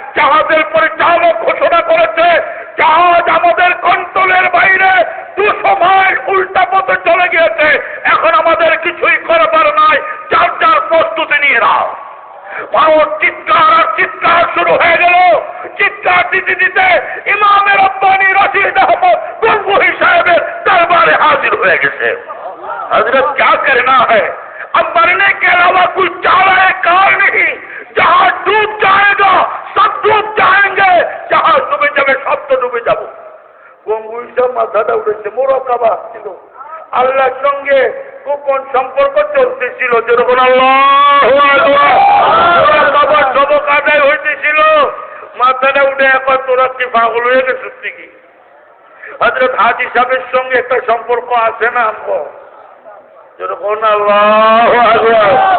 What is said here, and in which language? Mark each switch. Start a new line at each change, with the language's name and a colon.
Bangla: জাহাজের পরিচালক ঘোষণা করেছে, জাহাজ আমাদের কন্ট্রোলের বাইরে 200 মাইল উল্টা পথে চলে গিয়েছে, এখন আমাদের কিছুই করবার নাই, যার যার প্রস্তুতি নিয়ে নাও। মানুষ চিৎকার আর চিৎকার শুরু হয়ে গেল। চিৎকার দিতে দিতে ইমাম রব্বানী রশিদ আহমদ গঙ্গুহি সাহেবের দরবারে হাজির হয়ে গেছে।
Hindi: হযরত क्या करना है, अब मरने के अलावा कुछ चारा कार नहीं, जहाज डूब जाएगा सब डूब जाएंगे, जहाज डूबे
Bangla: যাবে সব তো ডুবে যাব। গঙ্গুহি সাহেব মাথাটা উঠেছে, মোরাকাবা ছিল, আল্লাহর সঙ্গে গোপন সম্পর্ক চলতেছিল, যেরকম আল্লাহু আকবার মোরাকাবার সবক আদায় হইতেছিল। মাথাটা উঠে একবার তোরা কি পাগল হয়ে গেছিস কি? হযরত হাজী সাহেবের সঙ্গে একটা সম্পর্ক আছে না আমগো, যেরকম আল্লাহু আকবার।